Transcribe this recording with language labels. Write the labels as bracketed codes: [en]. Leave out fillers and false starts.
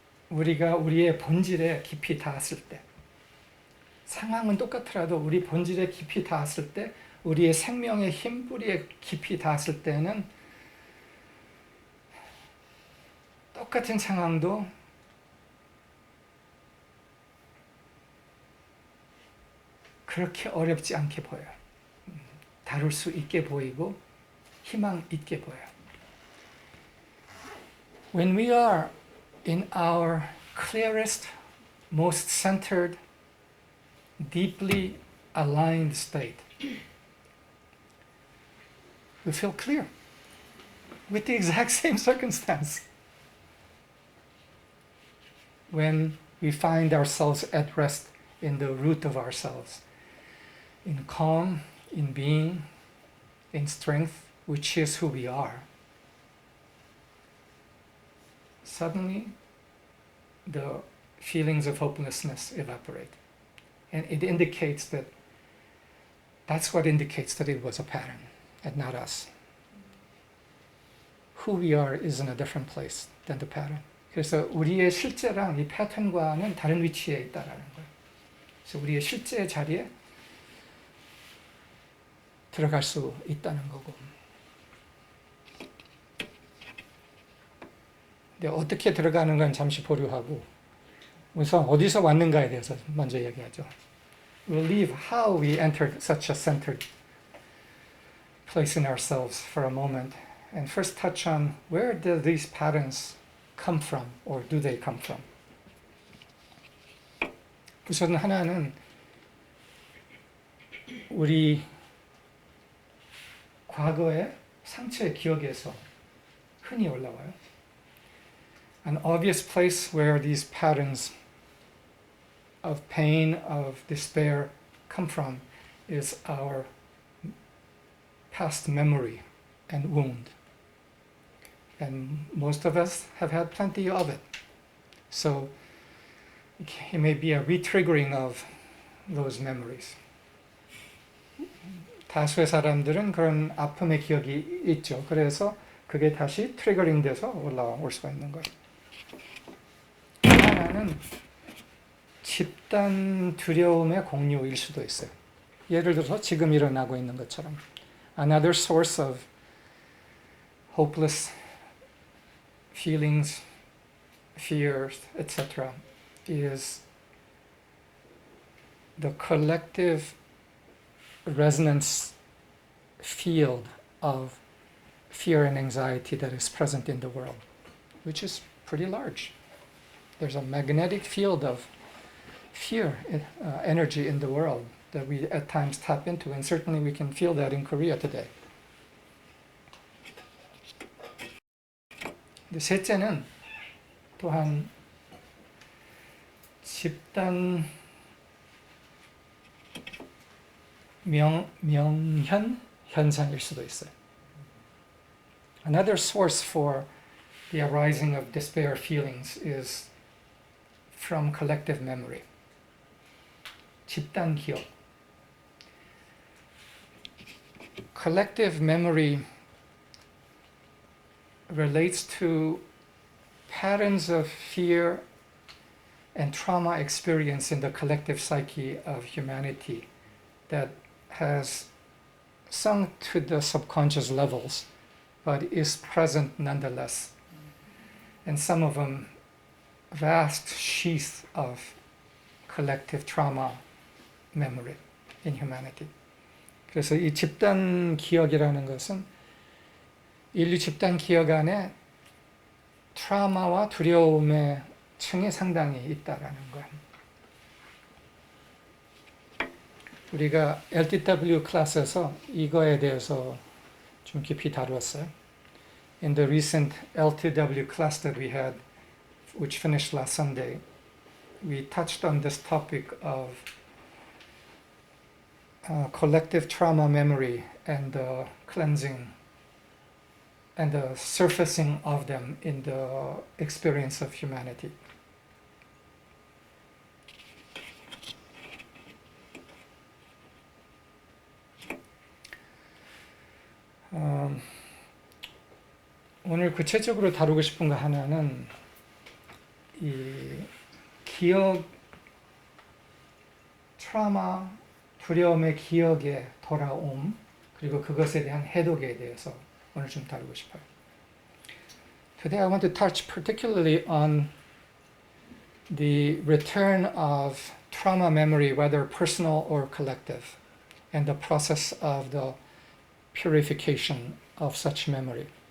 [ko] 우리가 우리의 본질에 깊이 닿았을 때, 상황은 똑같더라도 우리 본질에 깊이 닿았을 때, 우리의 생명의 힘뿌리에 깊이 닿았을 때는 똑같은 상황도 그렇게 어렵지 않게 보여요. 다룰 수 있게 보이고 희망 있게 보여요. [en] When we are in our clearest, most centered, deeply aligned state, we feel clear with the exact same circumstance. When we find ourselves at rest in the root of ourselves, in calm, in being, in strength, which is who we are, suddenly the feelings of hopelessness evaporate. And it indicates that that's what indicates that it was a pattern and not us. Who we are is in a different place than the pattern. [ko] 그래서 우리의 실제랑 이 패턴과는 다른 위치에 있다라는 거예요. 그래서 우리의 실제의 자리에 들어갈 수 있다는 거고. 근데 어떻게 들어가는 건 잠시 보류하고 우선 어디서 왔는가에 대해서 먼저 얘기하죠. [en] We'll leave how we entered such a centered place in ourselves for a moment and first touch on where do these patterns come from or do they come from? [ko] 우선 하나는 우리 과거의 상처의 기억에서 흔히 올라와요. [en] An obvious place where these patterns of pain, of despair come from is our past memory and wound. And most of us have had plenty of it. So it may be a re-triggering of those memories. [ko] 다수의 사람들은 그런 아픔의 기억이 있죠. 그래서 그게 다시 트리거링 돼서 올라올 수가 있는 거예요. 하나는 집단 두려움의 공유일 수도 있어요. 예를 들어서 지금 일어나고 있는 것처럼. [en] Another source of hopeless feelings, fears, etc. is the collective resonance field of fear and anxiety that is present in the world, which is pretty large. There's a magnetic field of fear energy in the world that we at times tap into, and certainly we can feel that in Korea today. [ko] 셋째는 또한 집단 명현 현상일 수도 있어요. [en] Another source for the arising of despair feelings is from collective memory. [ko] 집단 기억. [en] Collective memory relates to patterns of fear and trauma experience in the collective psyche of humanity that has sunk to the subconscious levels, but is present nonetheless. And some of them vast sheath of collective trauma memory in humanity. [ko] 그래서 이 집단 기억이라는 것은 인류 집단 기억 안에 트라우마와 두려움의 층이 상당히 있다라는 거예요. 우리가 LTW 클래스에서 이거에 대해서 좀 깊이 다루었어요. [en] In the recent LTW class that we had, which finished last Sunday, we touched on this topic of collective trauma memory and the cleansing and the surfacing of them in the experience of humanity. [ko] 오늘 구체적으로 다루고 싶은 거 하나는 이 기억, 트라우마, 두려움의 기억의 돌아옴, 그리고 그것에 대한 해독에 대해서 오늘 좀 다루고 싶어요. [en] Today I want to touch particularly on the return of trauma memory, whether personal or collective, and the process of the purification of such memory.